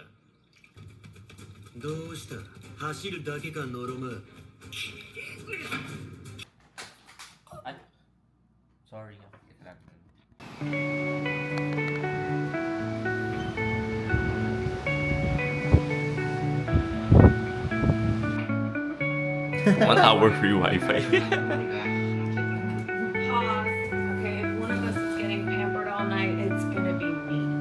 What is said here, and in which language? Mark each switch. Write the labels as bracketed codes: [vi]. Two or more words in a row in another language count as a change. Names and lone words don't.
[ja] どうした走るだけかノロマ。 Ay. [tl] Sorry. Ito lang. [en] One hour free Wi-Fi. Pause. Okay, if one of us is getting pampered all night, it's gonna be me.